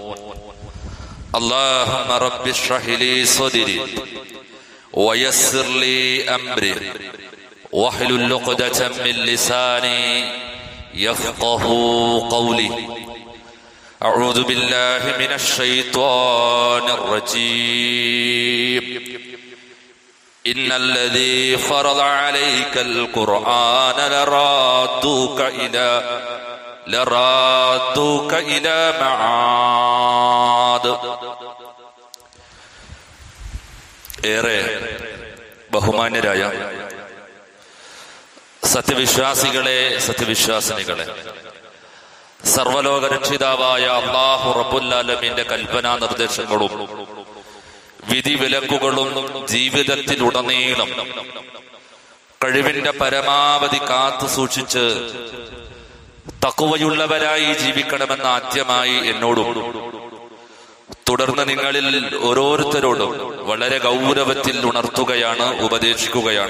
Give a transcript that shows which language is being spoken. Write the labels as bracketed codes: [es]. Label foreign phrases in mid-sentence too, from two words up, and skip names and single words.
[ar] اللهم رب اشرح لي صدري ويسر لي أمري واحلل عقدة من لساني يفقه قولي أعوذ بالله من الشيطان الرجيم إن الذي فرض عليك القرآن لرادوك إلى معاد [ml] ഏറെ ബഹുമാന്യരായ സത്യവിശ്വാസികളെ, സത്യവിശ്വാസിനികളെ, സർവലോക രക്ഷിതാവായ അല്ലാഹു [ar] رب العالمين [ml] കൽപ്പനാ നിർദ്ദേശങ്ങളും വിധിവിലക്കുകളും ജീവിതത്തിലുടനീളം കഴിവിന്റെ പരമാവധി കാത്തു സൂക്ഷിച്ച് തഖ്വയുള്ളവരായി ജീവിക്കണമെന്ന് ആദ്യമായി എന്നോടും തുടർന്ന് നിങ്ങളിൽ ഓരോരുത്തരോടും വളരെ ഗൗരവത്തിൽ ഉണർത്തുകയാണ്, ഉപദേശിക്കുകയാണ്.